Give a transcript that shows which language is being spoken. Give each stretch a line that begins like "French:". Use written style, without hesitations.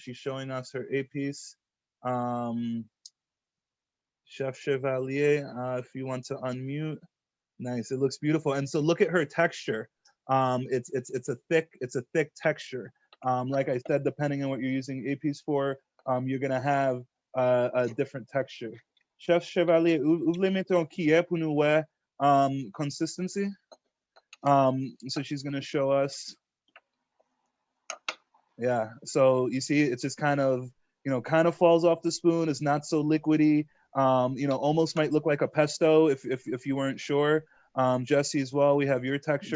English: She's showing us her A-piece. Chef Chevallier, if you want to unmute. Nice, it looks beautiful. And so look at her texture. It's a thick texture. Like I said, depending on what you're using A-piece for, you're gonna have a different texture.
French: Chef Chevallier, vous voulez mettre un cuillère pour nous voir consistency?
English: So she's gonna show us. Yeah, so you see, it's just kind of, you know, kind of falls off the spoon. It's not so liquidy. You know, almost might look like a pesto if you weren't sure. Jesse as well, we have your texture.